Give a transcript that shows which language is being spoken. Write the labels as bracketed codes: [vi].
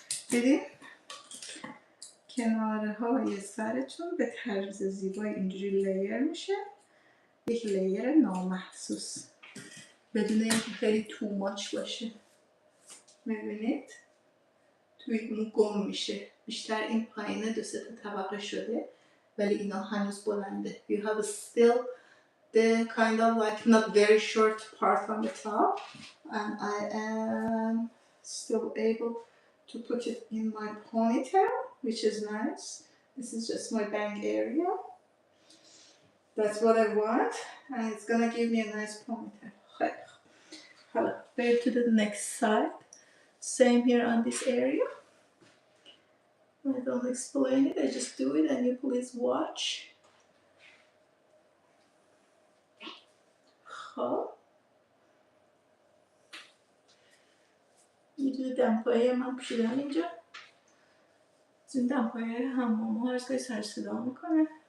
[fa] دیدید کناره های سرتون به طرز زیبای اینجوری لیر میشه. یک لیر نامحسوس بدون اینکه خیلی توماچ باشه. میبینید توی اون گم میشه. بیشتر این پایینه دو سه تا طبقه شده ولی اینا هنوز بلنده. [en] You have still the kind of like not very short part on the top and I am still able to put it in my ponytail, which is nice. This is just my bang area. That's what I want, and it's gonna give me a nice ponytail. [fa] خیلی خوب. حالا بریم [en] to the next side. Same here on this area. I don't explain it, I just do it and you please watch. [fa] خب یه دونه دمپایی من پوشیدم اینجا. از این دمپایی حمام ها هر کاری سر صدا میکنه.